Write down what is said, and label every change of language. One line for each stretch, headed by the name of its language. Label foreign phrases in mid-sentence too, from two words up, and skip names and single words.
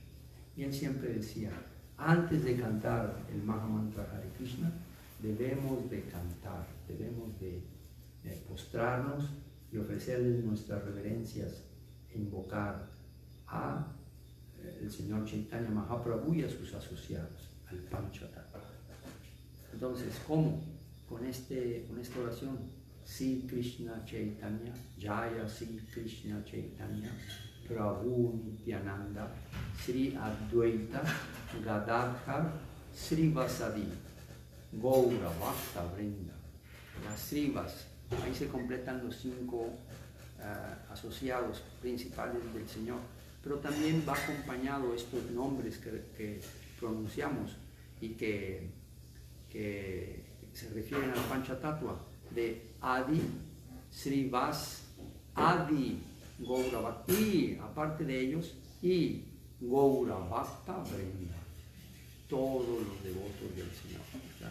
Spanish: Y él siempre decía, antes de cantar el Mahamantra Hare Krishna, debemos de cantar, debemos de postrarnos y ofrecerles nuestras reverencias e invocar a el Señor Chaitanya Mahaprabhu y a sus asociados, al Panchatattva. Entonces, ¿cómo? Con esta oración,
Sanskrit: Sri Krishna Chaitanya, Jaya Sri Krishna Chaitanya, Prabhu Nityananda, Sri Advaita, Gadadhar, Sri Vasadi, Gaura Bhakta Vrinda.
Spanish: Las Srivas, ahí se completan los 5 asociados principales del Señor, pero también va acompañado estos nombres que pronunciamos y que se refieren al Panchatattva de Adi, Srivas, Adi, Gaura Bhakta, y aparte de ellos, y Gaura Bhakta Vrinda, todos los devotos del Señor, ¿verdad?